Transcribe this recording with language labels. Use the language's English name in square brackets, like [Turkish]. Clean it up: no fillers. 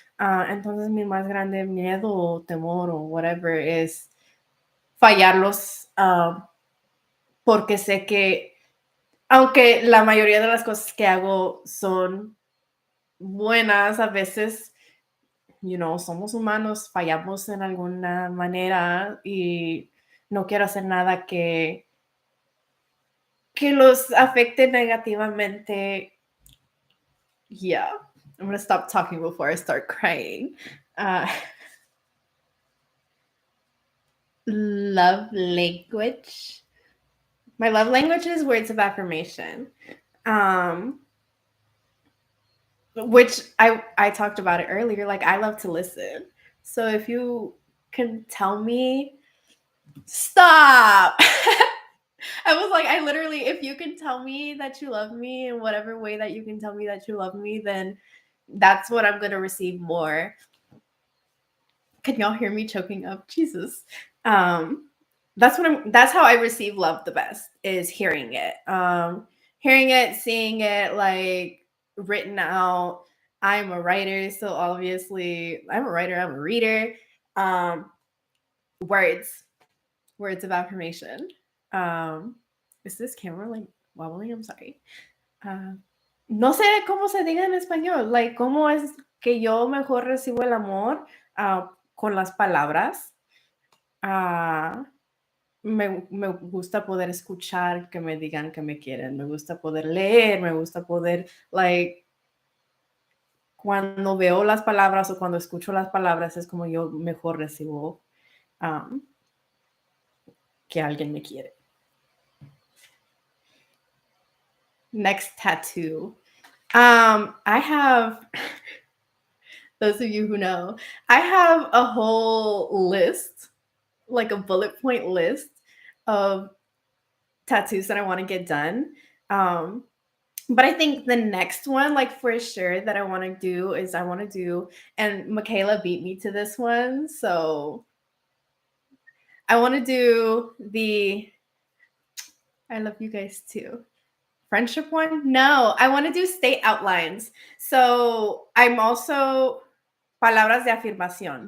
[Spanish] Entonces mi más grande miedo o temor o whatever es fallarlos, porque sé que aunque la mayoría de las cosas que hago son buenas, a veces, somos humanos, fallamos en alguna manera y no quiero hacer nada que los afecte negativamente. [English] Yeah, I'm gonna stop talking before I start crying. Uh, love language. My love language is words of affirmation. Which I talked about it earlier. Like I love to listen. So if you can tell me, stop. I was like, I literally, if you can tell me that you love me in whatever way that you can tell me that you love me, then that's what I'm gonna receive more. Can y'all hear me choking up? Jesus. That's how I receive love the best, is hearing it. Hearing it, seeing it like written out. I'm a writer, so obviously I'm a writer, I'm a reader. Um, words of affirmation. Is this camera like wobbling? I'm sorry. [Spanish] No sé cómo se diga en español, like, cómo es que yo mejor recibo el amor con las palabras. Me gusta poder escuchar que me digan que me quieren, me gusta poder leer, me gusta poder, like, cuando veo las palabras o cuando escucho las palabras es como yo mejor recibo que alguien me quiere. [English] Next tattoo. I have, those of you who know, I have a whole list, like a bullet point list of tattoos that I want to get done. But I think the next one, like for sure, that I want to do is and Michaela beat me to this one. So I want to do I love you guys too. Friendship one? No, I want to do state outlines. So I'm also [Spanish] palabras de afirmación.